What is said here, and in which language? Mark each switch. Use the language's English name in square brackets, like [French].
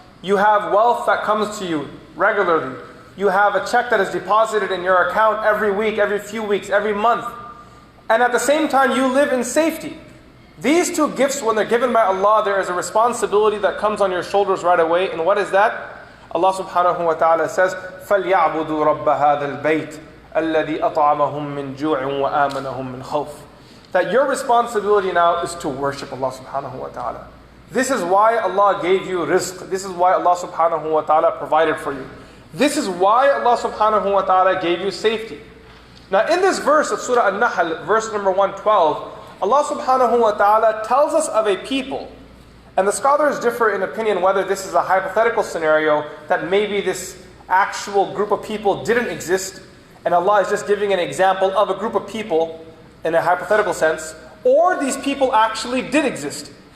[English] You have wealth that comes to you regularly. You have a check that is deposited in your account every week, every few weeks, every month. And at the same time, you live in safety. These two gifts, when they're given by Allah, there is a responsibility that comes on your shoulders right away. And what is that? Allah subhanahu wa ta'ala says, [Arabic] فَلْيَعْبُدُوا رَبَّ هَذَا الْبَيْتِ الَّذِي أَطْعَمَهُم مِّن جُوعٍ وَآمَنَهُم مِّن خَوْفٍ. [English] That your responsibility now is to worship Allah subhanahu wa ta'ala. This is why Allah gave you rizq. This is why Allah subhanahu wa ta'ala provided for you. This is why Allah subhanahu wa ta'ala gave you safety. Now in this verse of Surah An-Nahl, verse number 112, Allah subhanahu wa ta'ala tells us of a people, and the scholars differ in opinion whether this is a hypothetical scenario, that maybe this actual group of people didn't exist, and Allah is just giving an example of a group of people in a hypothetical sense, or these people actually did exist.